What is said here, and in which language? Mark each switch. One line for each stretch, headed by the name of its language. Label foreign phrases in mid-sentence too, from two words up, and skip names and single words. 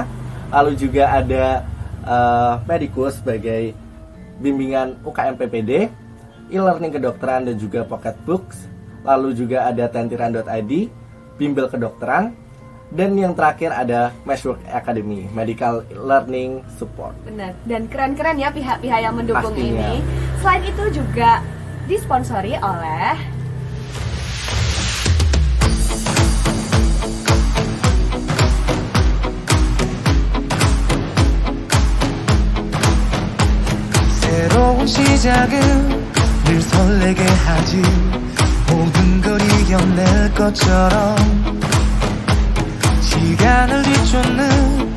Indonesian: Lalu juga ada Medicus sebagai bimbingan UKM PPD, e-learning kedokteran dan juga
English: pocket books.
Indonesian: Lalu juga ada tentiran.id, bimbel kedokteran. Dan yang terakhir ada Meshwork Academy, Medical Learning Support. Benar, dan keren-keren ya pihak-pihak yang mendukung Pastinya. ini. Selain itu juga disponsori oleh
Korean: 새로운 시작은 늘 설레게 하지 모든 걸 이겨낼 것처럼 시간을 뒤쫓는